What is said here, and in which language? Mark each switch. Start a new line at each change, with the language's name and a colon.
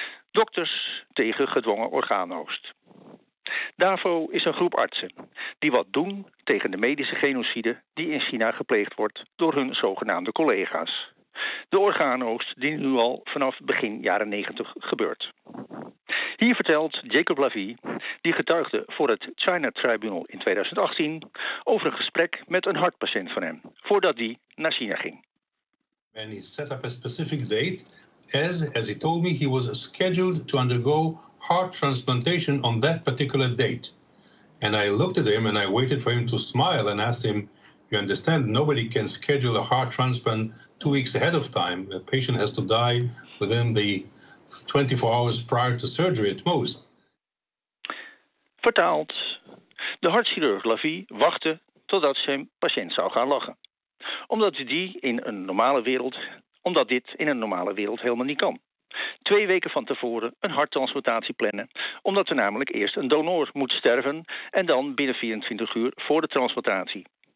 Dutch: Dokters tegen gedwongen orgaanoogst. DAVO is een groep artsen die wat doen tegen de medische genocide die in China gepleegd wordt door hun zogenaamde collega's. De orgaanoogst die nu al vanaf begin jaren 90 gebeurt. Hier vertelt Jacob Lafie, die getuigde voor het China Tribunal in 2018... over een gesprek met een hartpatiënt van hem, voordat die naar China ging.
English: And he set up a specific date, as he told me, he was scheduled to undergo heart transplantation on that particular date. And I looked at him and I waited for him to smile and asked him, you understand, nobody can schedule a heart transplant 2 weeks ahead of time. A patient has to die within the 24 hours prior to surgery at most.
Dutch: Vertaald. De hartchirurg Lafie wachtte totdat zijn patiënt zou gaan lachen. Omdat dit in een normale wereld helemaal niet kan. 2 weken van tevoren een harttransplantatie plannen, omdat er namelijk eerst een donor moet sterven en dan binnen 24 uur voor de transplantatie.